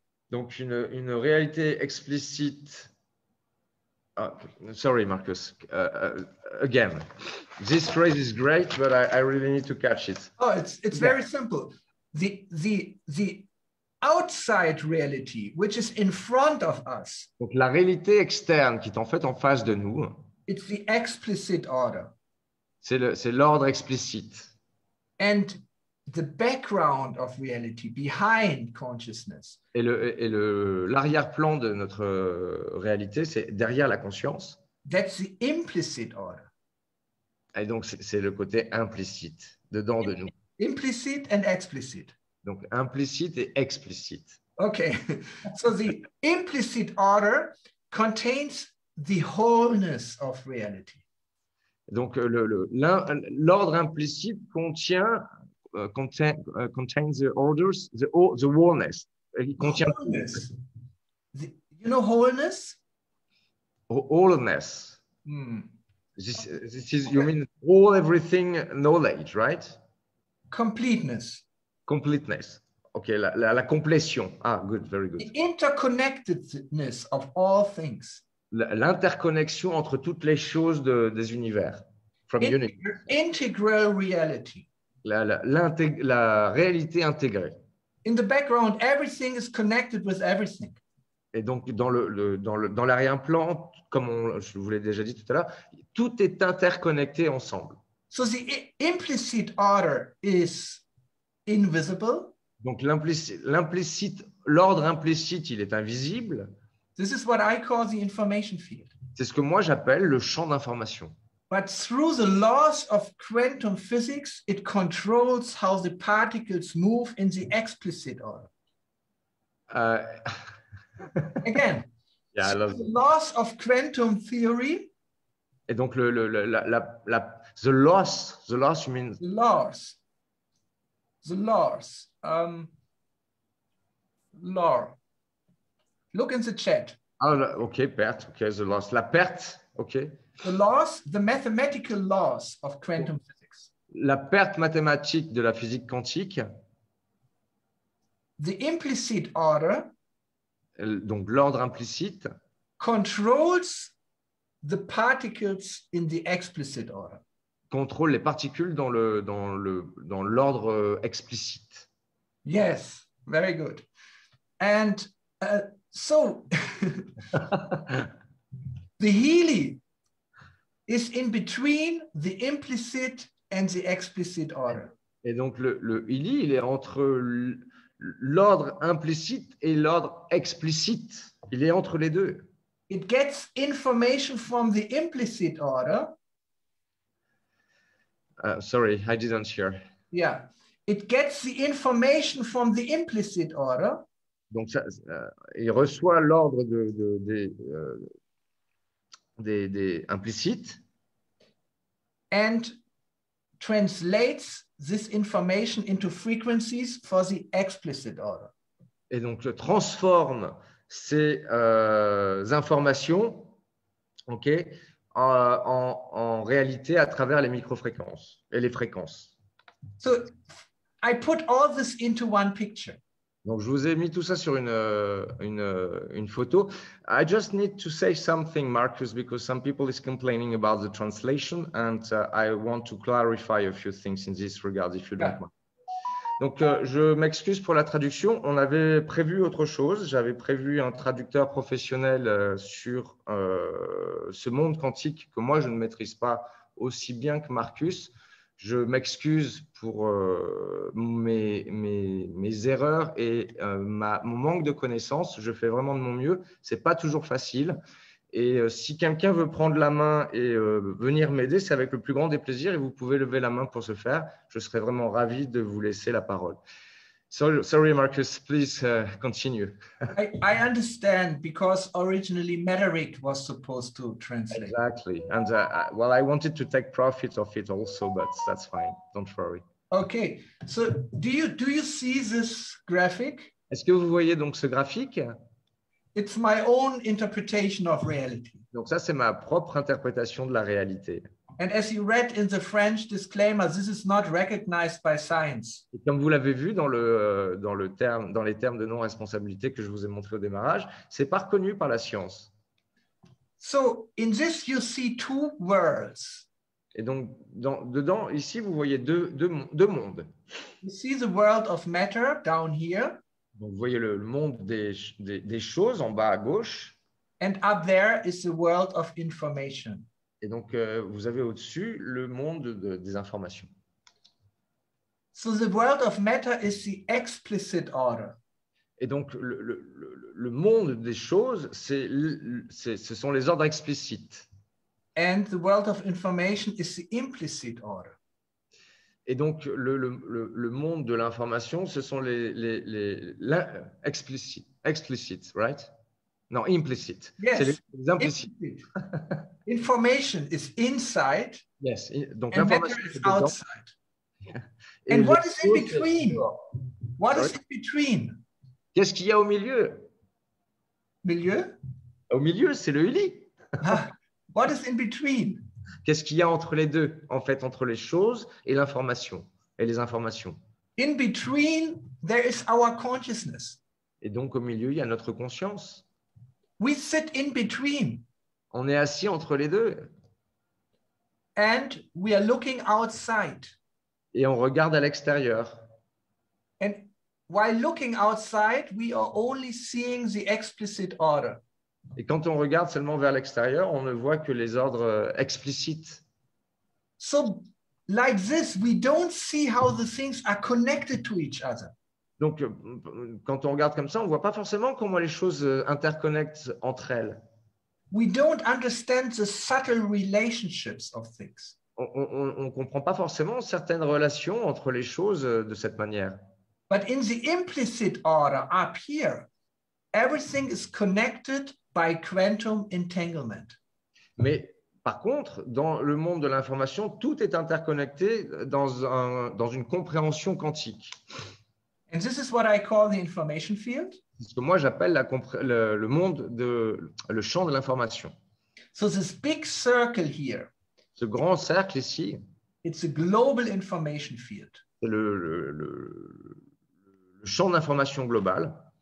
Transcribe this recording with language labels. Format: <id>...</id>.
<fr>Donc, une réalité explicite.</fr> <en>Sorry, Marcus. Again, this phrase is great, but I really need to catch it. Oh, it's very simple. The outside reality, which is in front of us.</en> <fr>Donc, la réalité externe qui est en fait en face de nous.</fr> <en>It's the explicit order.</en> <fr>C'est l'ordre explicite.</fr> <en>And the background of reality behind consciousness.</en> <fr>Et l'arrière-plan de notre réalité, c'est derrière la conscience.</fr> <en>That's the implicit order.</en> <fr>Et donc, c'est le côté implicite, dedans de nous.</fr> <en>Implicit and explicit.</en> <fr>Donc, implicite et explicite.</fr> <en>Okay, so the implicit order contains the wholeness of reality.</en> <fr>Donc, l'ordre implicite</fr> <en>contains the orders, the wholeness.</en> <fr>Il contient</fr> <en>wholeness. You know wholeness? Wholeness. This is, you mean everything knowledge, right? Completeness. Completeness. Ok,</en> <fr>la complétion.</fr> <en>Ah, good, very good. The interconnectedness of all things.</en> <fr>L'interconnexion entre toutes les choses des univers.</fr> <en>From Integral reality.</en> <fr>La réalité intégrée.</fr> <en>In the background, everything is connected with everything.</en> <fr>Et donc, dans l'arrière-plan, comme je vous l'ai déjà dit tout à l'heure, tout est interconnecté ensemble.</fr> <en>So the implicit order is invisible.</en> <fr>Donc, l'ordre implicite, il est invisible.</fr> <en>This is what I call the information field.</en> <fr>C'est ce que moi j'appelle le champ d'information.</fr> <en>But through the laws of quantum physics, it controls how the particles move in the explicit order. Again, yeah, I love the laws of quantum theory.</en> <fr>Et donc</fr> <en>the laws, you mean? The laws. Law. Look in the chat. Okay, perte. Okay, the laws.</en> <fr>La perte.</fr> <en>Okay. The laws, the mathematical laws of quantum physics.</en> <fr>La perte mathématique de la physique quantique.</fr> <en>The implicit order.</en> <fr>donc l'ordre implicite,</fr> <en>controls the particles in the explicit order.</en> <fr>contrôle les particules dans l'ordre explicite.</fr> <en>Yes, very good. And so the Healy is in between the implicit and the explicit order.</en> <fr>Et donc le Healy, il est entre l'ordre implicite et l'ordre explicite. Il est entre les deux.</fr> <en>It gets information from the implicit order. Sorry, I didn't hear. Yeah, it gets the information from the implicit order.</en> <fr>Donc, il reçoit l'ordre des implicites.</fr> <en>And translates this information into frequencies for the explicit order.</en> <fr>Et donc, transforme ces informations, okay, en réalité à travers les microfréquences et les fréquences.</fr> <en>So I put all this into one picture.</en> <fr>Donc, je vous ai mis tout ça sur une photo.</fr> <en>I just need to say something, Marcus, because some people is complaining about the translation, and I want to clarify a few things in this regard, if you don't mind.</en> <fr>Donc, je m'excuse pour la traduction. On avait prévu autre chose. J'avais prévu un traducteur professionnel sur ce monde quantique que moi, je ne maîtrise pas aussi bien que Marcus. Je m'excuse pour mes erreurs et mon manque de connaissances. Je fais vraiment de mon mieux. Ce n'est pas toujours facile. Et si quelqu'un veut prendre la main et venir m'aider, c'est avec le plus grand des plaisirs. Et vous pouvez lever la main pour ce faire. Je serai vraiment ravi de vous laisser la parole.</fr> <en>Sorry, Marcus, please continue. I understand, because originally Metternich was supposed to translate. Exactly. And well, I wanted to take profit of it also, but that's fine. Don't worry. Okay. So do you see this graphic?</en> <fr>Est-ce que vous voyez donc ce graphique?</fr> <en>It's my own interpretation of reality.</en> <fr>Donc ça, c'est ma propre interprétation de la réalité.</fr> <en>And as you read in the French disclaimer, this is not recognized by science.</en> <fr>Et comme vous l'avez vu dans les termes de non-responsabilité que je vous ai montré au démarrage, c'est pas reconnu par la science.</fr> <en>So in this, you see two worlds.</en> <fr>Et donc, dedans, ici, vous voyez deux mondes.</fr> <en>You see the world of matter down here.</en> <fr>Donc, vous voyez le monde des choses en bas à gauche.</fr> <en>And up there is the world of information.</en> <fr>Et donc, vous avez au-dessus le monde des informations.</fr> <en>So the world of matter is the explicit order.</en> <fr>Et donc, le monde des choses, ce sont les ordres explicites.</fr> <en>And the world of information is the implicit order.</en> <fr>Et donc, le monde de l'information, ce sont les</fr> <en>explicit, right?</en> <fr>Non, implicit.</fr> <en>Yes.</en> <fr>C'est les implicites.</fr> <en>Information is inside. Yes. Donc, and matter is outside. And what is in between? What is in between?</en> <fr>Qu'est-ce qu'il y a au milieu? Milieu? Au milieu, c'est le Healy.</fr> <en>What is in between?</en> <fr>Qu'est-ce qu'il y a entre les deux, en fait, entre les choses et l'information, et les informations?</fr> <en>In between, there is our consciousness.</en> <fr>Et donc, au milieu, il y a notre conscience.</fr> <en>We sit in between.</en> <fr>On est assis entre les deux.</fr> <en>And we are looking outside.</en> <fr>Et on regarde à l'extérieur.</fr> <en>And while looking outside, we are only seeing the explicit order.</en> <fr>Et quand on regarde seulement vers l'extérieur, on ne voit que les ordres explicites.</fr> <en>So, like this, we don't see how the things are connected to each other.</en> <fr>Donc, quand on regarde comme ça, on ne voit pas forcément comment les choses interconnectent entre elles.</fr> <en>We don't understand the subtle relationships of things.</en> <fr>On ne comprend pas forcément certaines relations entre les choses de cette manière.</fr> <en>But in the implicit order up here, everything is connected by quantum entanglement.</en> <fr>Mais par contre, dans le monde de l'information, tout est interconnecté dans une compréhension quantique.</fr> <en>And this is what I call the information field.</en> <fr>C'est ce que moi j'appelle le monde le champ de l'information.</fr> <en>So this big circle here,</en> <fr>ce grand cercle ici,</fr> <en>it's a global information field.</en> <fr>c'est le champ d'information global.</fr>